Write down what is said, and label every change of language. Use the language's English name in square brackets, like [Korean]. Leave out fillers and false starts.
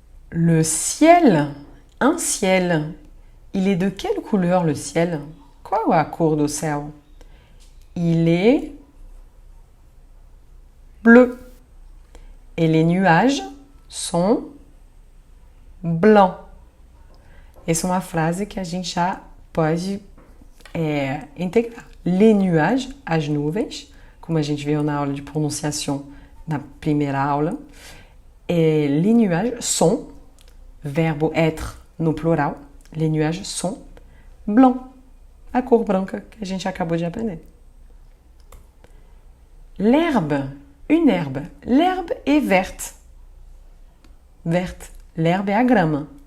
[French] Le ciel, un ciel, il est de quelle couleur le ciel? [Portuguese] Qual é a cor do céu? [French] Il est bleu. Et les nuages sont blancs. [Portuguese] Essa é uma frase que a gente já pode integrar. Les nuages, as nuvens, como a gente viu na aula de pronunciação na primeira aula. Les nuages sont, verbo être no plural, [French] les nuages sont blancs, [Portuguese] a cor branca que a gente acabou de aprender. [French] L'herbe, une herbe. L'herbe est verte. Verte. L'herbe [Portuguese] é a grama.